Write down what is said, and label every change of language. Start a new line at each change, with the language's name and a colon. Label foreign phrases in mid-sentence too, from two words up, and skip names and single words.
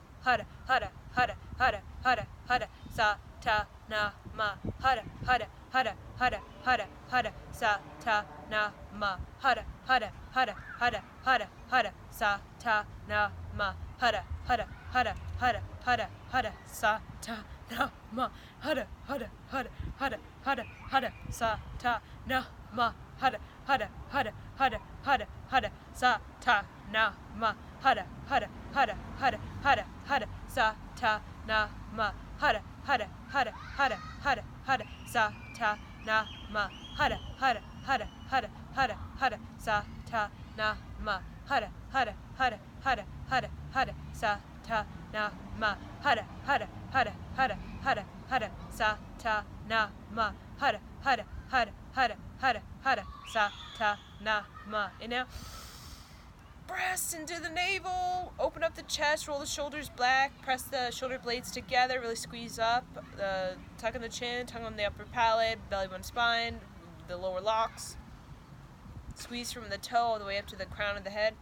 Sanskrit: Hara, hara, hara, hara, hara, hara, sa, ta, na, ma. Hara, hara, hara, hara, hara, hara, sa, ta, na, ma. Hara, hara, hara, hara, hara, hara, sa, ta, na, ma. Hara, hara, hara, hara, hara, hara, sa, ta, na ma hada hada hada hada hada hada sa ta na ma hada hada hada hada hada hada sa ta na ma hada hada hada hada hada hada sa ta na ma hada hada hada hada hada hada sa ta na ma hada hada hada hada hada hada sa ta na ma hada hada hada hada hada hada sa ta na ma hada hada hada hada hada hada sa ta na ma hada hada hada hada hada hada sa ta na ma.
English: Inhale. Press into the navel, open up the chest, roll the shoulders back, press the shoulder blades together, really squeeze up, tuck in the chin, tongue on the upper palate, belly button spine, the lower locks. Squeeze from the toe all the way up to the crown of the head.